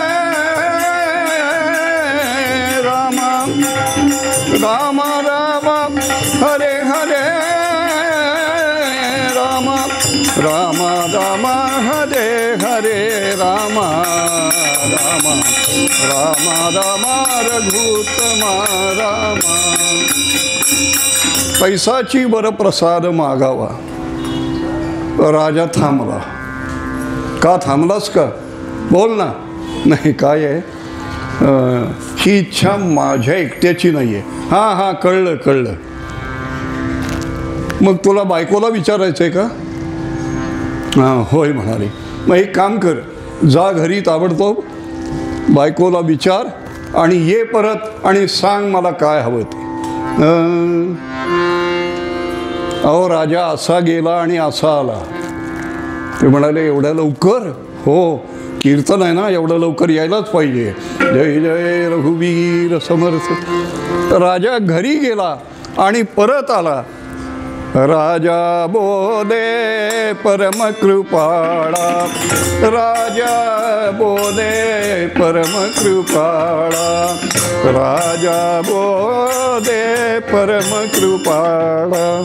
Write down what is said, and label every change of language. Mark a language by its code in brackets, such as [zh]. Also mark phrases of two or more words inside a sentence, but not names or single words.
[mr] राम राम राम हरे हरे राम राम राम हरे हरे राम राम राम राम रघुत्तमा राम. पैसाची वरप्रसाद मागावा. राजा थांबला. का थांबलास का? बोल ना. नाही काय आहे, ही इच्छा माझ्या एकट्याची नाही आहे. हां हां कळलं. मग तुला बायकोला विचारायचं आहे का? हां होय म्हणाले. मग एक काम कर, जा घरी ताबडतोब बायकोला विचार आणि ये परत आणि सांग मला काय हवं ते. अहो राजा असा गेला आणि असा आला. ते म्हणाले एवढ्या लवकर? हो, कीर्तन आहे ना, एवढं लवकर यायलाच पाहिजे. जय जय रघुवीर समर्थ. राजा घरी गेला आणि परत आला. राजा बोले परम कृपाळा. राजा बोले परम कृपाळा. राजा बोले परम कृपाळा.